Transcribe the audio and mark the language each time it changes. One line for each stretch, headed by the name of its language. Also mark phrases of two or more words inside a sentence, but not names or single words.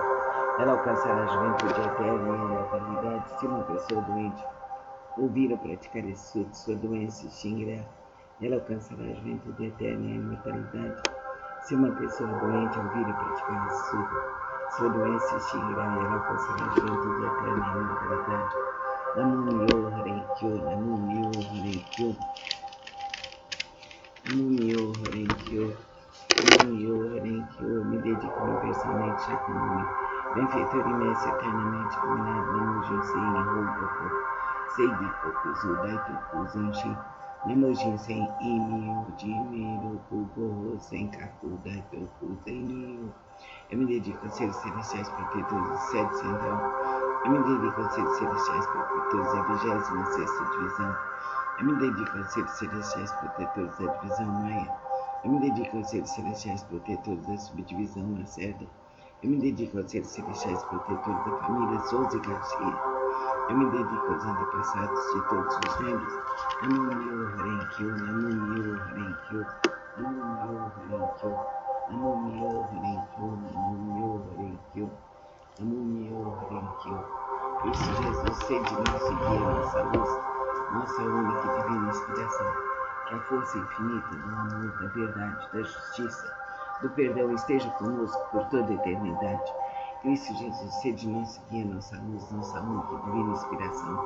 Portuguese: Ela alcançará a juventude eterna e a imortalidade. Se uma pessoa doente ouvir ou praticar esse estudo, sua doença se extinguirá. Ela alcançará a juventude eterna e a imortalidade. Se uma pessoa doente ouvir ou praticar esse estudo, sua doença se extinguirá e ela alcançará a juventude eterna e a imortalidade.
Japanese: 南無妙蓮経、南無妙蓮経. 南無妙蓮経、南無妙蓮経.
Portuguese: Me dedico universalmente a Shakyamuni, benfeitor e mestre eternamente iluminado. Namo Jinsen Hogoku Seigi Koku Zu Daitoku Zenshi. Namo Jinsen Imyo Jimiroku Goho Senkaku Daitoku Zenyo. Eu me dedico a seres celestiais protetores do sede central. Eu me dedico aos seres celestiais protetores da 26ª divisão. Eu me dedico aos seres celestiais protetores da divisão Maia. Eu me dedico aos seres celestiais protetores da subdivisão Lacerda. Eu me dedico aos seres celestiais protetores da família Souza e Garcia. Eu me dedico aos antepassados de todos os membros.
Japanese: 南無妙蓮経、南無妙蓮経、南無妙蓮経、南無妙蓮経、南無妙蓮経、南無妙蓮経, Namo Myo Renkyo, Namo Myo Renkyo, Namo Myo Renkyo.
Portuguese: Cristo Jesus, sede nosso guia, nossa luz, nossa única e divina inspiração. Que a força infinita do amor, da verdade, da justiça, do perdão esteja conosco por toda a eternidade. Cristo Jesus, sede nosso guia, nossa luz, nossa única e divina inspiração.